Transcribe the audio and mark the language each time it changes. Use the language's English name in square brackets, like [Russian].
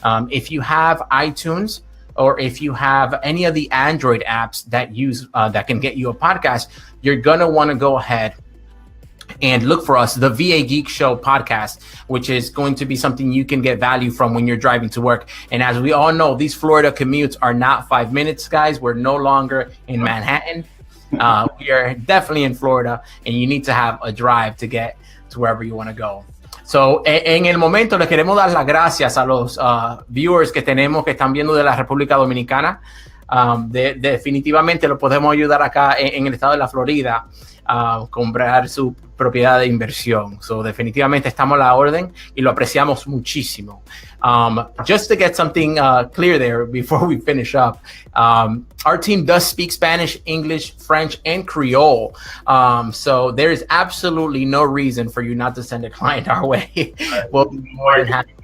[English] If you have iTunes, or if you have any of the Android apps that can get you a podcast, you're gonna want to go ahead and look for us, the VA Geek Show podcast, which is going to be something you can get value from when you're driving to work. And as we all know, these Florida commutes are not 5 minutes, guys. We're no longer in Manhattan. We are definitely in Florida, and you need to have a drive to get to wherever you want to go. [Spanish] So, en el momento les queremos dar las gracias a los viewers que tenemos que están viendo de la República Dominicana. Definitivamente lo podemos ayudar acá en el estado de la Florida a comprar su propiedad de inversión. So, definitivamente estamos a la orden y lo apreciamos muchísimo. [English] Just to get something clear there before we finish up, our team does speak Spanish, English, French, and Creole. So there is absolutely no reason for you not to send a client our way. We'll be more than happy